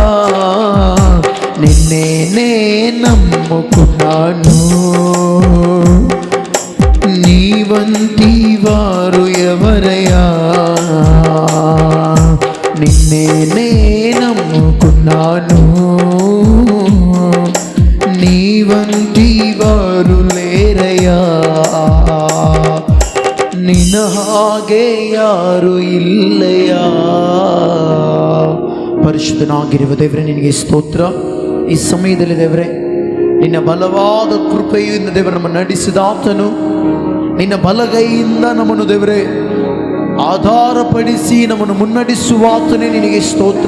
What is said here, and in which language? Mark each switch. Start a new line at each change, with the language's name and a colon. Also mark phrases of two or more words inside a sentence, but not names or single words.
Telugu: నిన్నేనే నమ్ముకున్నాను, నీవంటి వారు ఎవరయ్యా. నిన్నేనే నమ్ముకున్నాను, నీవంటి వారు లేరయ్యా.
Kannada: ನಿನ್ನ ಹಾಗೆ ಯಾರು ಇಲ್ಲಯ್ಯ. ಪರಿಶುದ್ಧನಾಗಿರುವ ದೇವರೇ, ನಿನಗೆ ಸ್ತೋತ್ರ. ಈ ಸಮಯದಲ್ಲಿ ದೇವರೇ, ನಿನ್ನ ಬಲವಾದ ಕೃಪೆಯಿಂದ ದೇವರು ನಮ್ಮ ನಡೆಸಿದಾತನು, ನಿನ್ನ ಬಲಗೈಯಿಂದ ನಮ್ಮನ್ನು ದೇವರೇ ಆಧಾರಪಡಿಸಿ ನಮ್ಮನ್ನು ಮುನ್ನಡೆಸುವಾತನೇ ನಿನಗೆ ಸ್ತೋತ್ರ.